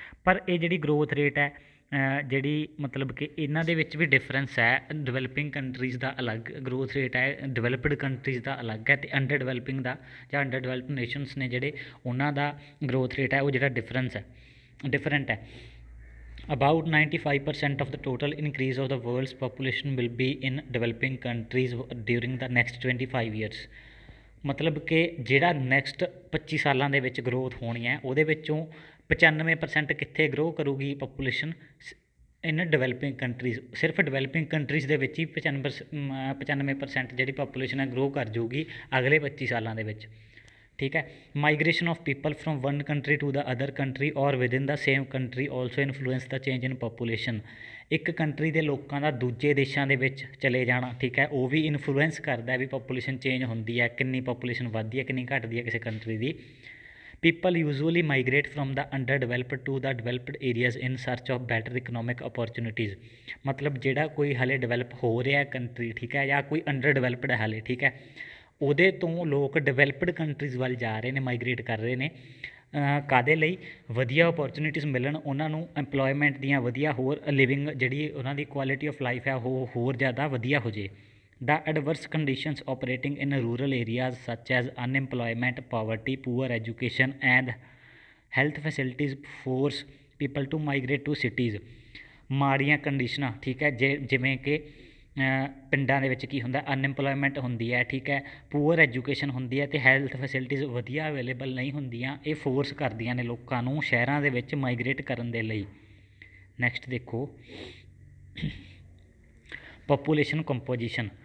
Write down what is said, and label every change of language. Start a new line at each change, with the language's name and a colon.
Punjabi: ਪਰ ਇਹ ਜਿਹੜੀ ਗਰੋਥ ਰੇਟ ਹੈ ਜਿਹੜੀ ਮਤਲਬ ਕਿ ਇਹਨਾਂ ਦੇ ਵਿੱਚ ਵੀ ਡਿਫਰੈਂਸ ਹੈ। ਡਿਵੈਲਪਿੰਗ ਕੰਟਰੀਜ਼ ਦਾ ਅਲੱਗ ਗਰੋਥ ਰੇਟ ਹੈ, ਡਿਵੈਲਪਡ ਕੰਟਰੀਜ਼ ਦਾ ਅਲੱਗ ਹੈ, ਅਤੇ ਅੰਡਰ ਡਿਵੈਲਪਿੰਗ ਦਾ ਜਾਂ ਅੰਡਰ ਡਿਵੈਲਪਡ ਨੇਸ਼ਨਸ ਨੇ ਜਿਹੜੇ ਉਹਨਾਂ ਦਾ ਗਰੋਥ ਰੇਟ ਹੈ ਉਹ ਜਿਹੜਾ ਡਿਫਰੈਂਟ ਹੈ।
English: About 95% of the total increase of the world's population will be in developing countries during the next 25 years।
Punjabi: ਮਤਲਬ ਕਿ ਜਿਹੜਾ ਨੈਕਸਟ 25 ਸਾਲਾਂ ਦੇ ਵਿੱਚ ਗਰੋਥ ਹੋਣੀ ਹੈ ਉਹਦੇ ਵਿੱਚੋਂ 95% ਕਿੱਥੇ ਗਰੋ ਕਰੂਗੀ ਪਾਪੂਲੇਸ਼ਨ?
English: In developing countries.
Punjabi: ਸਿਰਫ ਡਿਵੈਲਪਿੰਗ ਕੰਟਰੀਜ਼ ਦੇ ਵਿੱਚ ਹੀ 95% ਜਿਹੜੀ ਪਾਪੂਲੇਸ਼ਨ ਹੈ ਗਰੋ ਕਰ ਜਾਊਗੀ ਅਗਲੇ 25 ਸਾਲਾਂ ਦੇ ਵਿੱਚ। ਠੀਕ ਹੈ,
English: Migration of people from one country to the other country ਔਰ within the same country also influence the change in population.
Punjabi: ਇੱਕ ਕੰਟਰੀ ਦੇ ਲੋਕਾਂ ਦਾ ਦੂਜੇ ਦੇਸ਼ਾਂ ਦੇ ਵਿੱਚ ਚਲੇ ਜਾਣਾ, ਠੀਕ ਹੈ, ਉਹ ਵੀ ਇਨਫਲੂਐਂਸ ਕਰਦਾ ਵੀ ਪਾਪੂਲੇਸ਼ਨ ਚੇਂਜ ਹੁੰਦੀ ਹੈ, ਕਿੰਨੀ ਪਾਪੂਲੇਸ਼ਨ ਵੱਧਦੀ ਹੈ, ਕਿੰਨੀ ਘਟਦੀ ਹੈ ਕਿਸੇ country ਦੀ।
English: People usually migrate from the underdeveloped to the developed areas in search of better economic opportunities।
Punjabi: मतलब ਜਿਹੜਾ ਕੋਈ ਹਾਲੇ ਡਿਵੈਲਪ ਹੋ ਰਿਹਾ ਕੰਟਰੀ, ਠੀਕ ਹੈ, ਜਾਂ ਕੋਈ ਅੰਡਰ ਡਿਵੈਲਪਡ ਹੈ ਹਾਲੇ, ਠੀਕ ਹੈ, ਉਹਦੇ ਤੋਂ ਲੋਕ ਡਿਵੈਲਪਡ ਕੰਟਰੀਜ਼ ਵੱਲ ਜਾ ਰਹੇ ਨੇ, ਮਾਈਗ੍ਰੇਟ ਕਰ ਰਹੇ ਨੇ। ਕਾਹਦੇ ਲਈ? ਵਧੀਆ ਓਪਰਚੁਨਿਟੀਜ਼ ਮਿਲਣ ਉਹਨਾਂ ਨੂੰ, ਐਮਪਲੋਇਮੈਂਟ ਦੀਆਂ ਵਧੀਆ, ਹੋਰ ਲਿਵਿੰਗ ਜਿਹੜੀ ਉਹਨਾਂ ਦੀ ਕੁਆਲਿਟੀ ਆਫ ਲਾਈਫ ਹੈ ਉਹ ਹੋਰ ਜ਼ਿਆਦਾ ਵਧੀਆ ਹੋ ਜੇ।
English: The adverse conditions operating in rural areas such as unemployment, poverty, poor education and health facilities force people to migrate to cities।
Punjabi: ਮਾੜੀਆਂ ਕੰਡੀਸ਼ਨਾਂ, ਠੀਕ ਹੈ, ਜਿਵੇਂ ਕਿ ਪਿੰਡਾਂ ਦੇ ਵਿੱਚ ਕੀ ਹੁੰਦਾ, ਅਨਐਮਪਲੋਇਮੈਂਟ ਹੁੰਦੀ ਹੈ, ਠੀਕ ਹੈ, ਪੂਅਰ ਐਜੂਕੇਸ਼ਨ ਹੁੰਦੀ ਹੈ ਅਤੇ ਹੈਲਥ ਫੈਸਿਲਿਟੀਜ਼ ਵਧੀਆ ਅਵੇਲੇਬਲ ਨਹੀਂ ਹੁੰਦੀਆਂ। ਇਹ ਫੋਰਸ ਕਰਦੀਆਂ ਨੇ ਲੋਕਾਂ ਨੂੰ ਸ਼ਹਿਰਾਂ ਦੇ ਵਿੱਚ ਮਾਈਗ੍ਰੇਟ ਕਰਨ ਦੇ ਲਈ। ਨੈਕਸਟ ਦੇਖੋ, ਪੋਪੂਲੇਸ਼ਨ ਕੰਪੋਜੀਸ਼ਨ।